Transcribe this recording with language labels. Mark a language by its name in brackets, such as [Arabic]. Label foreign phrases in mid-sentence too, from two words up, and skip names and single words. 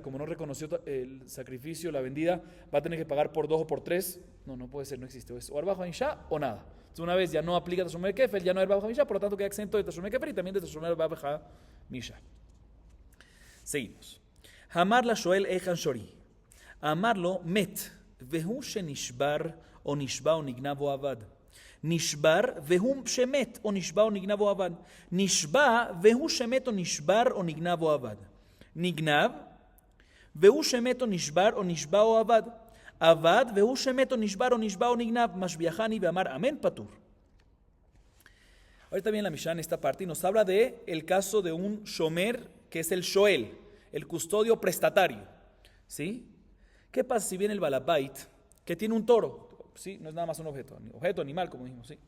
[Spanish] Como no reconoció el sacrificio, la vendida, ¿va a tener que pagar por 2 o por 3? No puede ser, no existe. Es o [Hebrew] ארבעה וחמשה [Spanish] o nada. Entonces, una vez ya no aplica [Hebrew] תשלומי כפל, [Spanish] ya no es [Hebrew] ארבעה וחמשה, [Spanish] por lo tanto queda exento de [Hebrew] תשלומי כפל [Spanish] y también de [Hebrew] תשלומי ארבעה וחמשה. [Spanish] Seguimos. [Hebrew] אמר לשואל היכן שורי. אמר לו מת, והוא שנשבר או נשבה או נגנב או אבד. נשבר, והוא שמת או נשבה או נגנב או אבד. נשבה, והוא שמת או נשבר או נגנב או אבד. נגנב, והוא שמת או נשבר או נשבה או אבד. אבד, והוא שמת או נשבר או נשבה או נגנב. משביעני ואמר אמן פטור. [Spanish] Ahorita viene la Mishnah en esta parte y nos habla de el caso de un shomer que es el shoel, el custodio prestatario. ¿Sí? ¿Qué pasa si viene el balabait que tiene un toro? ¿Sí? No es nada más un objeto, animal, como dijimos. ¿Sí?